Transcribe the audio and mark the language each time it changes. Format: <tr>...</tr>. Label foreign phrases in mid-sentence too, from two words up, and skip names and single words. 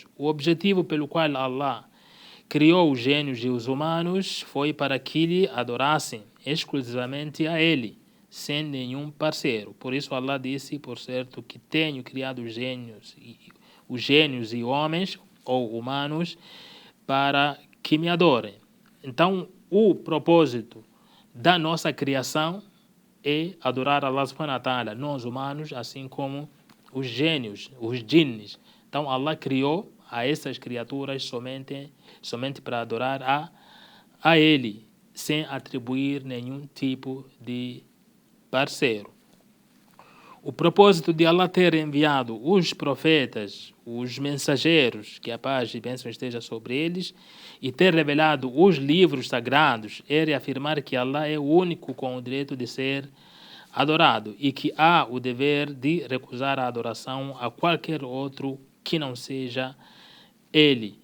<pt>O objetivo pelo qual Allah criou os gênios e os humanos foi para que lhe adorassem exclusivamente a Ele, sem nenhum parceiro. Por isso Allah disse, por certo, que tenho criado os gênios e homens ou humanos para que me adorem. Então, o propósito da nossa criação é adorar Allah</pt> <ar>سبحانه وتعالى,</ar> <pt>nós humanos, assim como os gênios, os jinns. Então Allah criou a essas criaturas somente para adorar a Ele, sem atribuir nenhum tipo de parceiro. O propósito de Allah ter enviado os profetas, os mensageiros, que a paz e bênção esteja sobre eles, e ter revelado os livros sagrados, é reafirmar que Allah é o único com o direito de ser adorado e que há o dever de recusar a adoração a qualquer outro que não seja Ele.</pt>